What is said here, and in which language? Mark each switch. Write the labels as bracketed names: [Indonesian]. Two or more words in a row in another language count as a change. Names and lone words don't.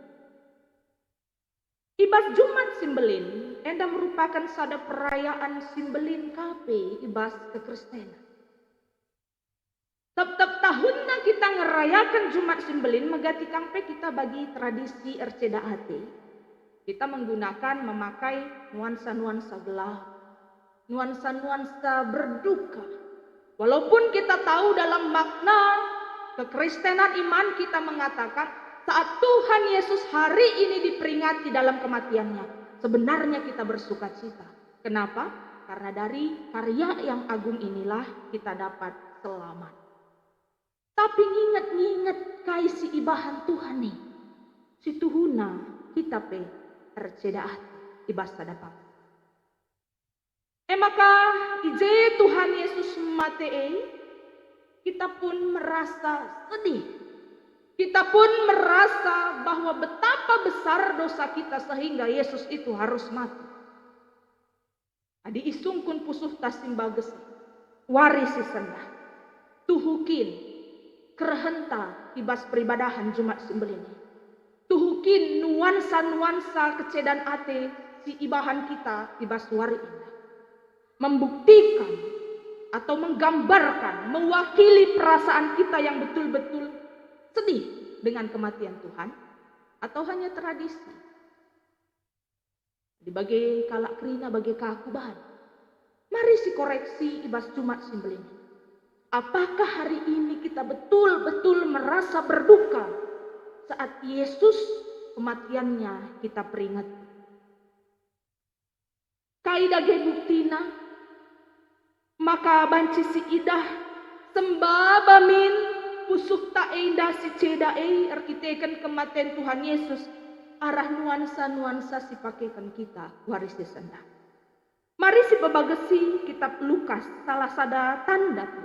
[Batak Karo] Ibas Jumat simbelin enda merupakan sada perayaan simbelin kape ibas kekristenan. Tep-tep tahunna kita ngerayakan Jumat simbelin megati kangpe kita bagi tradisi erceda ate. [Indonesian] Kita menggunakan memakai nuansa-nuansa gelap, nuansa-nuansa berduka. Walaupun kita tahu dalam makna kekristenan iman kita mengatakan saat Tuhan Yesus hari ini diperingati dalam kematiannya, sebenarnya kita bersuka cita. Kenapa? Karena dari karya yang agung inilah kita dapat selamat. [Batak Karo] Tapi nginget-nginget kaisi ibahan Tuhan nih. Si Tuhuna kita pe tercedaat ibas dapat. Maka ije Tuhan Yesus mate [Indonesian] kita pun merasa sedih. Kita pun merasa bahwa betapa besar dosa kita sehingga Yesus itu harus mati. [Batak Karo] Adi isungkun pusuh tasimbages warisi sendah. Tuhukin kerehenta ibas peribadahan Jumat Sembelih. Tuhukin nuansa-nuansa kecedan ate si ibahan kita ibas wari indah. [Indonesian] Membuktikan atau menggambarkan, mewakili perasaan kita yang betul-betul sedih dengan kematian Tuhan, atau hanya tradisi. [Batak Karo] Dibagai kalak kerina bagai keakubahan. Mari si koreksi ibas Jumat Sembelih. [Indonesian] Apakah hari ini kita betul-betul merasa berduka saat Yesus kematiannya kita peringat? [Batak Karo] Kaidah buktina, maka banci si idah sembabamin pusuk ta indah si ceda arkiteken kematian Tuhan Yesus arah nuansa-nuansa si pakaikan kita waris desenda. Mari si pebagesi kitab Lukas salah sada tanda tu.